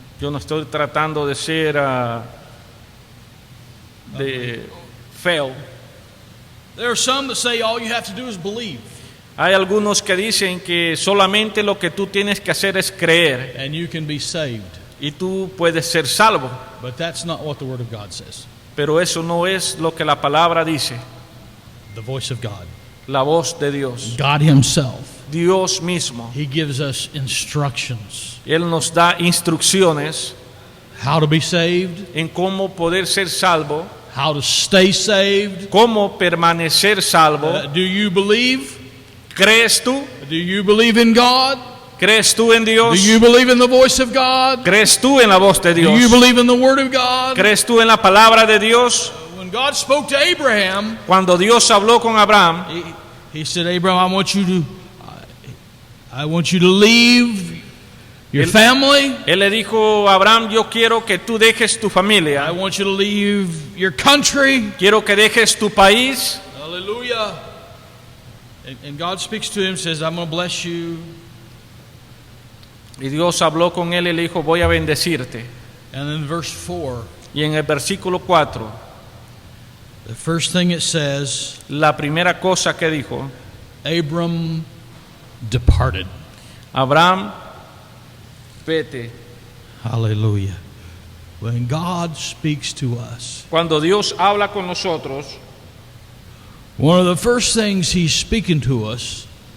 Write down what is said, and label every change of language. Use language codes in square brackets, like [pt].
[es] Yo no estoy tratando de ser de feo. [en] There are some that say all you have to do is believe, [es] Hay algunos que dicen que solamente lo que tú tienes que hacer es creer [en] and you can be saved. [es] y tú puedes ser salvo. [en] But that's not what the Word of God says. [es] Pero eso no es lo que la palabra dice. [en] The voice of God. [es] La voz de Dios. [en] God Himself. [es] Dios mismo. [en] He gives us instructions. [es] Él nos da instrucciones [en] How to be saved, [es] en cómo poder ser salvo, [en] how to stay saved. [es] cómo permanecer salvo. [en] Do you believe? [es] ¿Crees tú? [en] Do you believe in God? [es] ¿Crees tú en [en] Do [es] Dios? [en] you believe in the voice of God? [es] ¿Crees tú en la voz de [en] Do you [es] Dios? [en] believe in the Word of God? [es] ¿Crees tú en la palabra de Dios? [en] When God spoke to Abraham, [es] Cuando Dios habló con Abraham, [en] He said, Abraham, I want you to leave your family. [es] Él le dijo a Abraham, yo quiero que tú dejes tu [en] I [es] familia, [en] want you to leave your country. [es] quiero que dejes tu país. [en] Hallelujah. And God speaks to him, says, I'm going to bless you. [es] Y Dios habló con él y le dijo, voy a bendecirte. [en] And then verse 4, [es] Y en el versículo 4, [en] the first thing it says, [es] la primera cosa que dijo, [en] Abram departed. [es] Abraham, vete. [en] Hallelujah. When God speaks to us, [es] Cuando Dios habla con nosotros, [en] one of the first things He's speaking to us,